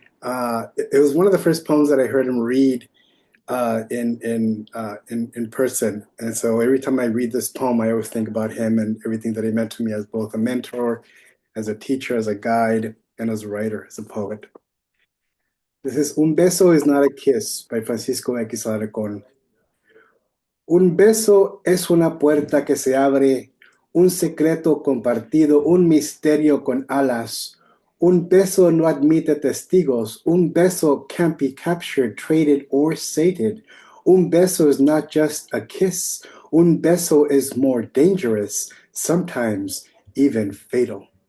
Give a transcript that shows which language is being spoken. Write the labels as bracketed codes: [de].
[en] It was one of the first poems that I heard him read in person, and so every time I read this poem, I always think about him and everything that he meant to me as both a mentor, as a teacher, as a guide, and as a writer, as a poet. This is Un beso is not a kiss by Francisco X. Alarcón. [es] Un beso es una puerta que se abre, un secreto compartido, un misterio con alas. Un beso no admite testigos. [en] Un beso can't be captured, traded, or sated. Un beso is not just a kiss. Un beso is more dangerous, sometimes even fatal.